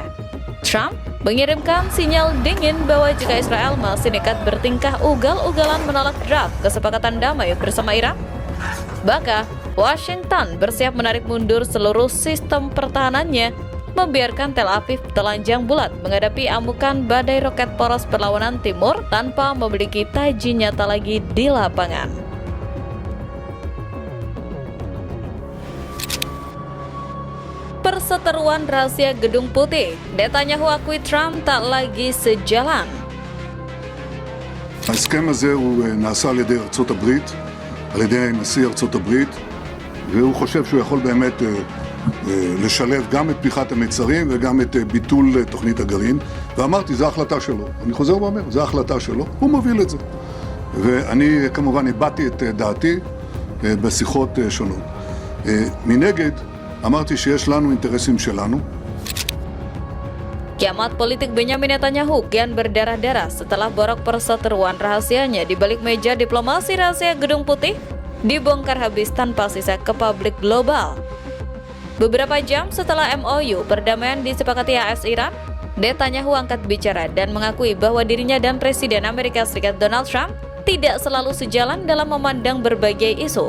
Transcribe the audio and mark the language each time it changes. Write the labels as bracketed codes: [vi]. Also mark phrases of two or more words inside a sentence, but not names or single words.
[id] Trump mengirimkan sinyal dingin bahwa jika Israel masih nekat bertingkah ugal-ugalan menolak draft kesepakatan damai bersama Iran, maka Washington bersiap menarik mundur seluruh sistem pertahanannya, membiarkan Tel Aviv telanjang bulat menghadapi amukan badai roket poros perlawanan timur tanpa memiliki taji nyata lagi di lapangan. Perseteruan rahasia Gedung Putih, Netanyahu akui Trump tak lagi sejalan. [he] ההסכם הזה הוא נעשה על ידי ארצות הברית, על ידי נשיא ארצות הברית, והוא חושב שהוא יכול באמת לשלב גם את פתיחת המצרים וגם את ביטול תוכנית הגרעין, ואמרתי, זו ההחלטה שלו. אני חוזר ואומר, זו ההחלטה שלו, הוא מוביל את זה. ואני כמובן הבעתי את דעתי בשיחות שונות. מנגד, אמרתי שיש לנו אינטרסים שלנו. [id] Kiamat politik Benjamin Netanyahu kian berdarah-darah setelah borok perseteruan rahasianya di balik meja diplomasi rahasia Gedung Putih dibongkar habis tanpa sisa ke publik global. Beberapa jam setelah MOU perdamaian disepakati AS Iran, Netanyahu angkat bicara dan mengakui bahwa dirinya dan Presiden Amerika Serikat Donald Trump tidak selalu sejalan dalam memandang berbagai isu.